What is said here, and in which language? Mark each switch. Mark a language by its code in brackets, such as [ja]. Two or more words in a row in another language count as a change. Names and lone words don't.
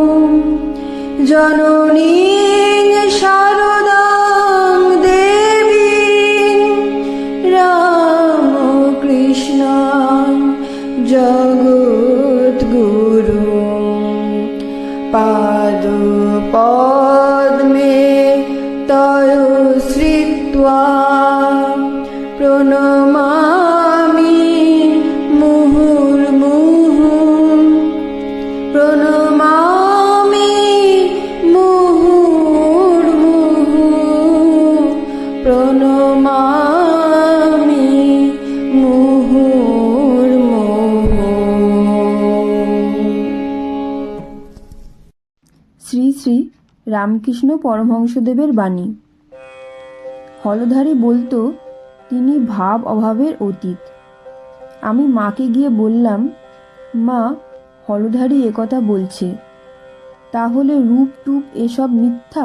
[sa] जननीं शारदां देवीं रामकृष्णां जगद्गुरुं पादपद्मे तयो श्रित्वा प्रणमामि मुहुर्मुहुः। प्रणमामि मुहुर्मुहुः। प्रणमामि मुहुर्मुहुः। [bn] শ্রী শ্রী রামকৃষ্ণ পরমহংসদেবের বাণী। হলধারী বলতো তিনি ভাব অভাবের অতীত। আমি মাকে গিয়ে বললাম, মা, হলধারী একথা বলছে, তাহলে রূপ টুপ এসব মিথ্যা?